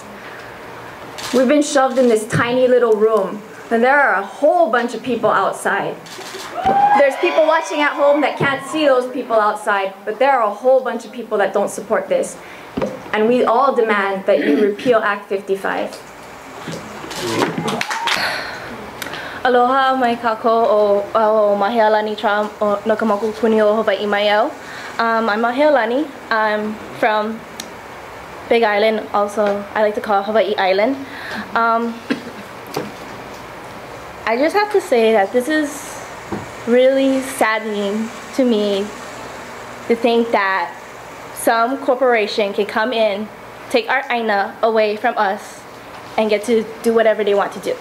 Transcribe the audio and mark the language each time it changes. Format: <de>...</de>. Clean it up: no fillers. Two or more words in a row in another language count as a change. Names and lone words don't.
<en>We've been shoved in this tiny little room, and there are a whole bunch of people outside. There's people watching at home that can't see those people outside, but there are a whole bunch of people that don't support this. And we all demand that you repeal Act 55.</en> <haw>Aloha mai kako o Mahealani Tra o Nakamaku Puni o Hawaii Maiau.</haw> <en>I'm Mahealani. I'm from Big Island, also I like to call Hawaii Island. I just have to say that this is really saddening to me to think that some corporation can come in, take our Aina away from us, and get to do whatever they want to do.</en>